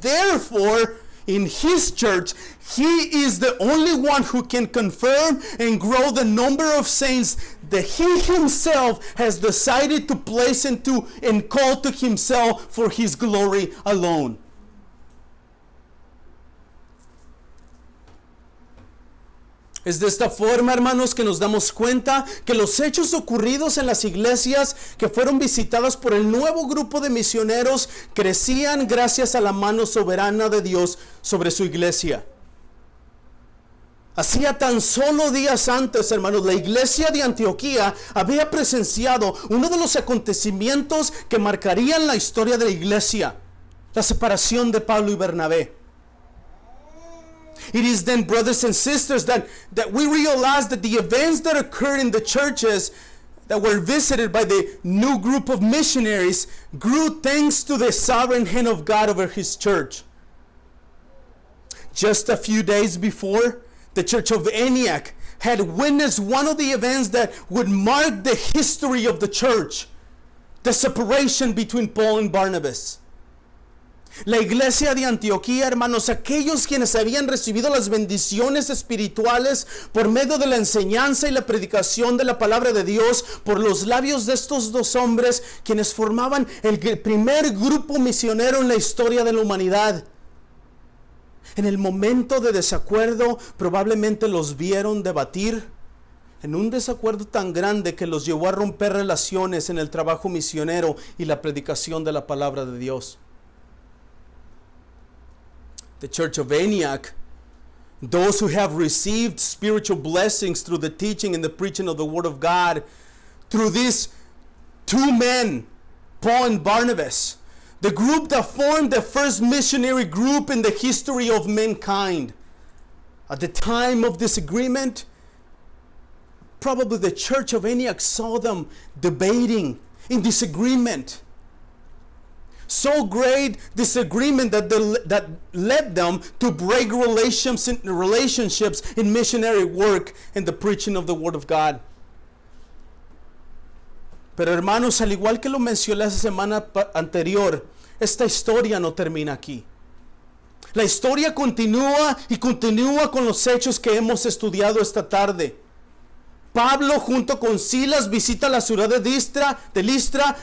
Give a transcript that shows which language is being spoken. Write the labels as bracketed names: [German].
[English] Therefore, in His church, He is the only one who can confirm and grow the number of saints that He Himself has decided to place into and call to Himself for His glory alone. [Spanish] Es de esta forma, hermanos, que nos damos cuenta que los hechos ocurridos en las iglesias que fueron visitadas por el nuevo grupo de misioneros crecían gracias a la mano soberana de Dios sobre su iglesia. Hacía tan solo días antes, hermanos, la iglesia de Antioquía había presenciado uno de los acontecimientos que marcarían la historia de la iglesia: la separación de Pablo y Bernabé. [English] It is then, brothers and sisters, that we realize that the events that occurred in the churches that were visited by the new group of missionaries grew thanks to the sovereign hand of God over His church. Just a few days before, the church of Antioch had witnessed one of the events that would mark the history of the church, the separation between Paul and Barnabas. [Spanish] La iglesia de Antioquía, hermanos, aquellos quienes habían recibido las bendiciones espirituales por medio de la enseñanza y la predicación de la palabra de Dios por los labios de estos dos hombres, quienes formaban el primer grupo misionero en la historia de la humanidad. En el momento de desacuerdo, probablemente los vieron debatir en un desacuerdo tan grande que los llevó a romper relaciones en el trabajo misionero y la predicación de la palabra de Dios. [English] The Church of Antioch, those who have received spiritual blessings through the teaching and the preaching of the Word of God, through these two men, Paul and Barnabas, the group that formed the first missionary group in the history of mankind. At the time of disagreement, probably the Church of Antioch saw them debating in disagreement. So great disagreement that led them to break relationships in missionary work and the preaching of the Word of God. [Spanish] Pero hermanos, al igual que lo mencioné la semana anterior, esta historia no termina aquí. La historia continúa y continúa con los hechos que hemos estudiado esta tarde. Pablo junto con Silas visita la ciudad de Listra.